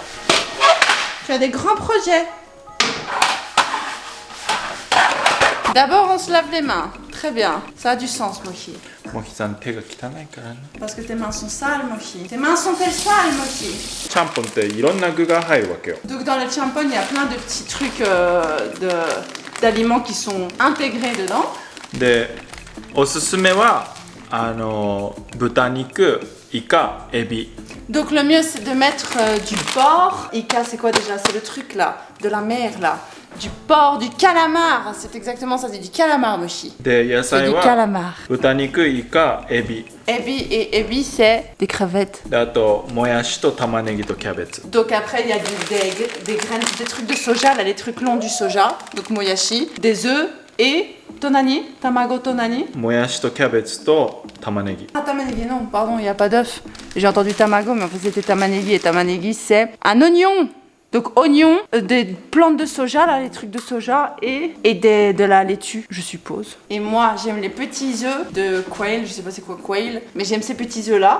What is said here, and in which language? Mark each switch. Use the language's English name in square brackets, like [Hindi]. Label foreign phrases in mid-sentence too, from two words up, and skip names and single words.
[French] Tu as des grands projets. D'abord, on se lave les mains. Très bien. Ça a du sens, Mochi. Parce que tes mains sont sales, Mochi. Tes mains sont-elles sales, Mochi? Champon, il y a plein de choses. Donc dans le champon, il y a plein de petits trucs d'aliments qui sont intégrés dedans. [Japanese] で、おすすめは豚肉、イカ、エビ。 [French] Donc le mieux c'est de mettre du porc. Ika, c'est quoi déjà? C'est le truc là, de la mer là. Du porc, du calamar. C'est exactement ça, c'est du calamar, Mochi. [Japanese] で、野 [French] C'est [Japanese] 菜 [French] du [Japanese] は [French] calamar. [Japanese] 豚肉、イカ、エビ。 [French] Ebi, c'est des crevettes. [Japanese] で、あともやしと玉ねぎとキャベツ。 [French] Donc après il y a des graines, des trucs de soja, là les trucs longs du soja. Donc moyashi, des œufs et tonani, [Japanese] たまご となに. もやしとキャベツと玉ねぎ。 [French] Ah, tamanegi, non, pardon, il n'y a pas d'œuf. J'ai entendu tamago, mais en fait c'était tamanegi. Et tamanegi, c'est un oignon. Donc oignon, des plantes de soja, là, les trucs de soja, et de la laitue, je suppose. Et moi, j'aime les petits œufs de quail, je sais pas c'est quoi quail, mais j'aime ces petits œufs-là.